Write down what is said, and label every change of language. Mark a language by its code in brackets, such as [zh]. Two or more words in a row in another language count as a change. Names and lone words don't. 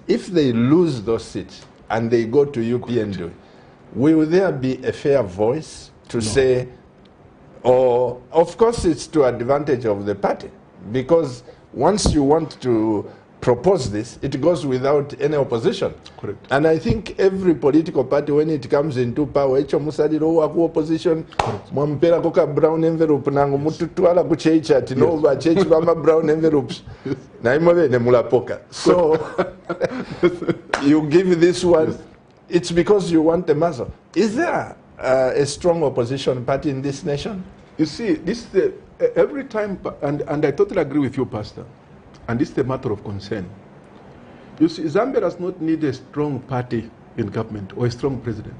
[en] If they lose those seats and they go to UPND, will there be a fair voice to say, or of course it's to advantage of the party, because once you want to propose this, it goes without any opposition. Correct. And I think every political party, when it comes into power, [bem] echo musaliro waku [en] opposition, [bem] mwampera koka [en] brown envelope [bem] nangu mututwala kuchecha tinova chechi bama [en] brown envelopes. [bem] Na imwe ne mulapoka. [en] So you give this one, it's because you want the muscle. Is there a strong opposition party in this nation? You see, this is the, every time, and I totally agree with you, Pastor, and this is a matter of concern. You see, Zambia does not need a strong party in government or a strong president.